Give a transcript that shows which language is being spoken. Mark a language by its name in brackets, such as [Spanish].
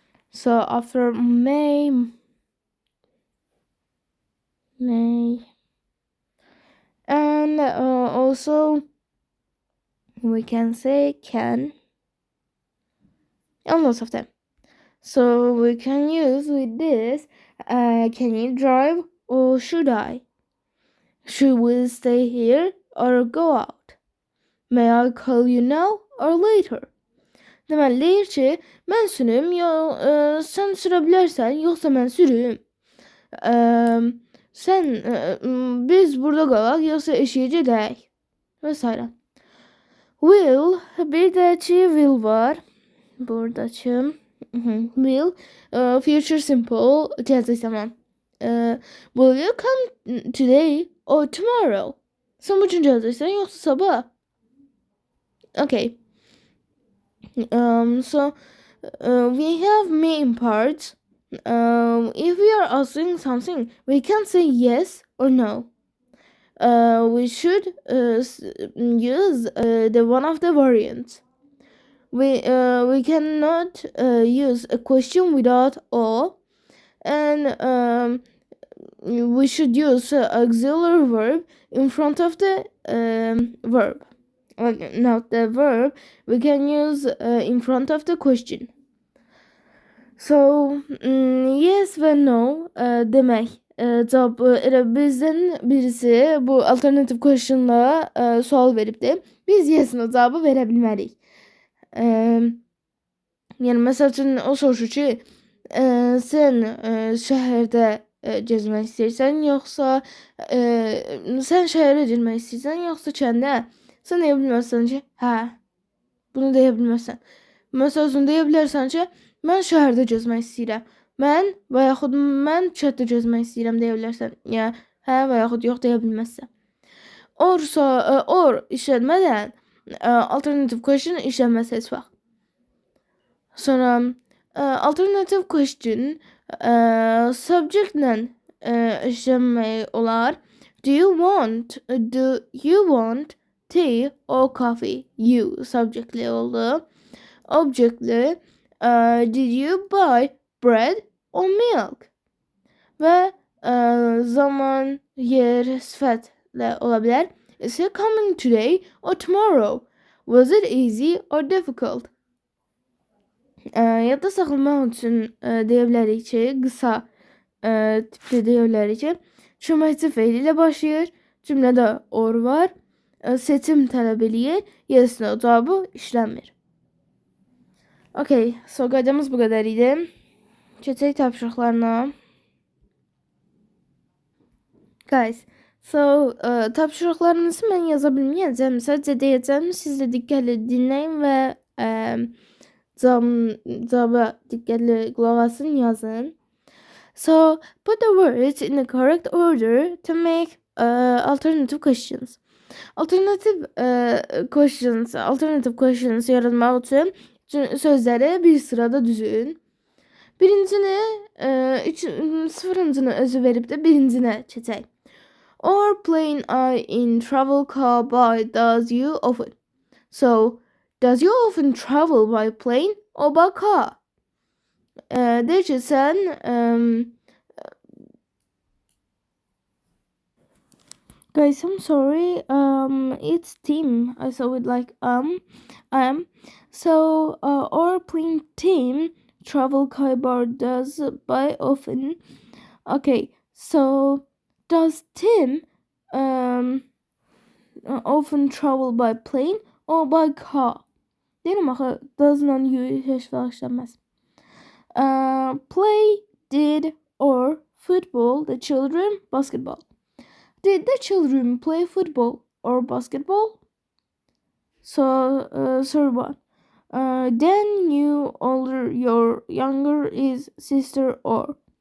[English] So after may, and also we can say can, and lots of them. So we can use with this, can you drive or should I? Should we stay here or go out? May I call you now or later? [Azerbaijani] Deməli deyir ki, mən sürüm, sən sürə bilərsən, yoxsa mən sürüm. Sən biz burada qalaq, yoxsa eşiyə gedək və s. Will, bir də ki will var. Buradakı will future simple gələcək zaman. [English] Will you come today or tomorrow? [Azerbaijani] Sən bu gün gələcəksən, yoxsa sabah? [English] Okay. So we have main parts. If we are asking something, we can say yes or no. We should use the one of the variants. We cannot use a question without or, and we should use auxiliary verb in front of the verb. Not the verb, we can use in front of the question. [Azerbaijani] So yes ve no demək cavab elə bizdən birisi bu alternative question'la sual veribdi. Biz yes-no cavabı verə bilmərik. Yəni məsəl üçün o soruşur ki, sən şəhərdə gezmək istəyirsən yoxsa sən şəhərə girmək istəyirsən yoxsa kəndə? Sən deyə bilməzsən ki, hə. Bunu deyə bilməzsən. Məsəl üçün deyə bilərsən ki, mən şəhərdə gezmək istəyirəm. Mən və yaxud mən kənddə gezmək istəyirəm deyə bilərsən. Yəni hə və yaxud yox deyə bilməzsən. Or işlətmədən alternative question işlənməz heç vaxt. Sonra alternative question subject-lə işlənmək olar. [English] Do you want tea or coffee? You [Azerbaijani] subjectli oldu. Objectli [English] did you buy bread or milk? [Azerbaijani] Ve zaman, yer, sıfatla olabilir. [English] Is he coming today or tomorrow? Was it easy or difficult? [Azerbaijani] Yadda saxlamaq üçün deyə bilərik ki, qısa tipdə deyə bilərik ki, köməkçi feil ilə başlayır. Cümlədə or var. Seçim tələb eləyir. Yes, no cavabı işlənmir. [English] Okay, so [Azerbaijani] qaydamız bu qədər idi. Keçək tapşırıqlarına. Guys, so tapşırıqlarınızı mən yaza bilməyəcəm. Sadəcə deyəcəm, siz də diqqətlə dinləyin və cavaba diqqətlə qulaq asın, yazın. [English] So, put the words in the correct order to make alternative questions. [Azerbaijani] Alternative questions yaratmaq üçün sözləri bir sırada düzün. Birincini, sıfırıncını özü verib də birincinə keçək. [English] Or plane I in travel car by does you often. So, does you often travel by plane or by car? [Azerbaijani] Deyir ki, sən [English] guys, I'm sorry. It's team. I saw it like So, or plane team travel car bar does by often. Okay, so does Tim often travel by plane or by car? [Azerbaijani] Deyirəm axı, does-la heç vaxt işlənməz. [English] Play, did, or football, the children, basketball. Did the children play football or basketball? So, third one. Then you older, your younger is sister or.